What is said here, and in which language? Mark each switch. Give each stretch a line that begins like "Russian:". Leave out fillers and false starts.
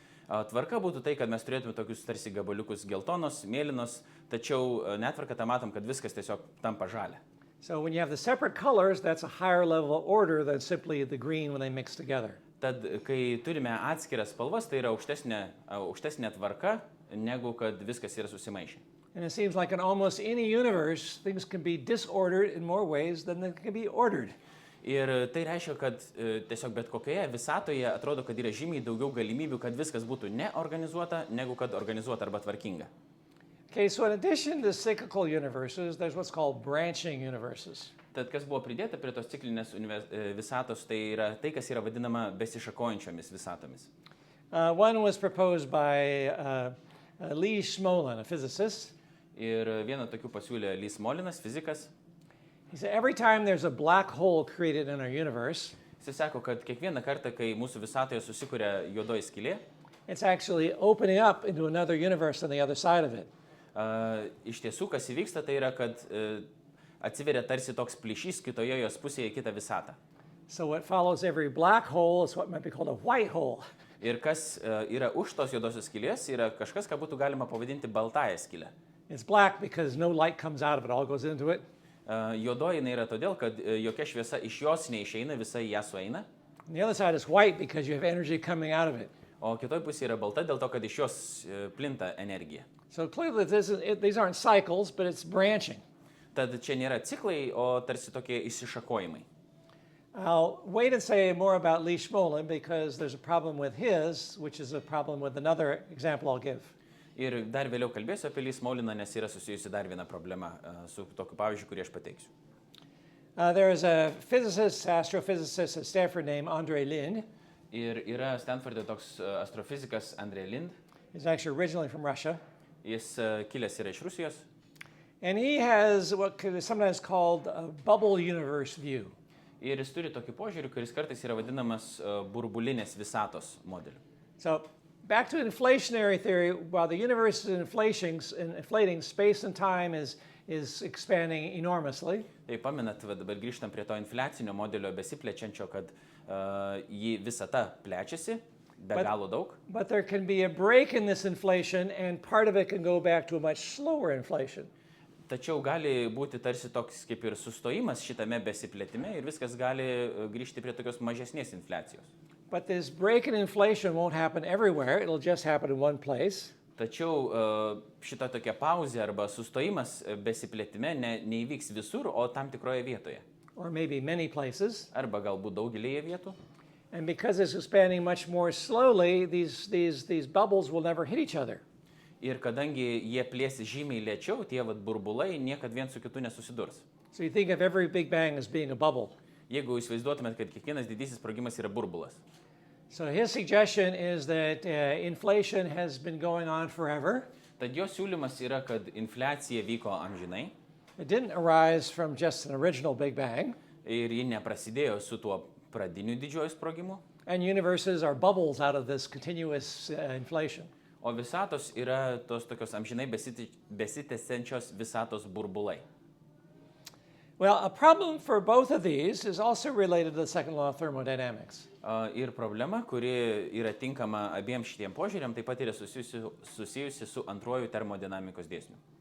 Lithuanian: Tvarka būtų tai, kad mes turėtume tokius tarsi gabaliukus geltonos, mėlynos, tačiau netvarka tą matom, kad viskas tiesiog tampa žalia.
English: So when you have the separate colors, that's a higher level of order than simply the green when they mix together.
Lithuanian: Tad, kai turime atskiras spalvas, tai yra aukštesnė tvarka, negu kad viskas yra susimaišę.
English: And it seems like in almost any universe, things can be disordered in more ways than they can be ordered.
Lithuanian: Ir tai reiškia, kad tiesiog bet kokioje visatoje atrodo, kad yra žymiai daugiau galimybių, kad viskas būtų neorganizuota, negu kad organizuota arba tvarkinga.
English: Okay, so in addition to cyclical universes, there's what's called branching universes.
Lithuanian: Tad kas buvo pridėta prie tos ciklinės visatos, tai yra tai, kas yra vadinama besišakojančiomis visatomis.
English: One was proposed by Lee Smolin, a physicist.
Lithuanian: Ir vieną tokių pasiūlė Lee Smolinas, fizikas.
English: He said every time there's a black hole created in our universe,
Lithuanian: Jis sako, kad kiekvieną kartą, kai mūsų visatoje susikuria juodoji skylė,
English: it's actually opening up into another universe on the other side of it.
Lithuanian: Iš tiesų, kas įvyksta, tai yra, kad atsiveria tarsi toks plyšys kitoje jos pusėje į kitą visatą.
English: So what follows every black hole is what might be called a white hole.
Lithuanian: Ir kas yra už tos juodosios skylės, yra kažkas, ką būtų galima pavadinti baltąją skylę.
English: It's black because no light comes out of it, all goes into it.
Lithuanian: Juodoji yra todėl, kad jokia šviesa iš jos neišeina, visa į ją sueina.
English: And the other side is white because you have energy coming out of it.
Lithuanian: O kitoj pusėje yra balta dėl to, kad iš jos plinta energija.
English: So clearly these aren't cycles, but it's branching.
Lithuanian: Tad čia nėra ciklai, o tarsi tokie išsišakojimai.
English: I'll wait and say more about Lee Smolin because there's a problem with his, which is a problem with another example I'll give.
Lithuanian: Ir dar vėliau kalbėsiu apie Lee Smoliną, nes yra susijusi dar viena problema su tokiu pavyzdžiu, kurį aš pateiksiu.
English: There is a physicist, astrophysicist at Stanford named Andre Lind.
Lithuanian: Ir yra Stanforde toks astrofizikas Andre Lind.
English: He's actually originally from Russia.
Lithuanian: Jis kilęs yra iš Rusijos.
English: And he has what is sometimes called a bubble universe view.
Lithuanian: Ir jis turi tokį požiūrį, kuris kartais yra vadinamas burbulinės visatos modeliu.
English: So back to inflationary theory, while the universe is inflating, space and time is expanding enormously.
Lithuanian: Tai pamenat, dabar grįžtam prie to infliacinio modelio besiplečiančio, kad jį visata plečiasi, be galo daug.
English: But there can be a break in this inflation and part of it can go back to a much slower inflation.
Lithuanian: Tačiau gali būti tarsi toks kaip ir sustojimas šitame besiplėtime ir viskas gali grįžti prie tokios mažesnės infliacijos.
English: But this break in inflation won't happen everywhere. It'll just happen in one place.
Lithuanian: Tačiau šita tokia pauzė arba sustojimas besiplėtime neįvyks visur, o tam tikroje vietoje.
English: Or maybe many places.
Lithuanian: Arba galbūt daugelėje vietų.
English: And because it's expanding much more slowly, these bubbles will never hit each other.
Lithuanian: Ir kadangi jie plėsi žymiai lėčiau, tie burbulai niekad vien su kitu nesusidurs.
English: So you think of every Big Bang as being a bubble.
Lithuanian: Jeigu įsivaizduotumėt, kad kiekvienas didysis sprogimas yra burbulas.
English: So his suggestion is that inflation has been going on forever.
Lithuanian: Tad jo siūlymas yra, kad infliacija vyko amžinai.
English: It didn't arise from just an original Big Bang.
Lithuanian: Ir ji neprasidėjo su tuo pradiniu didžiuoju sprogimu.
English: And universes are bubbles out of this continuous inflation.
Lithuanian: O visatos yra tos tokios amžinai besitęsiančios visatos burbulai.
English: Well, a problem for both of these is also related to the second law of thermodynamics.
Lithuanian: Ir problema, kuri yra tinkama abiem šitiem požiūrėm, taip pat yra susijusi su antruoju termodinamikos dėsniu.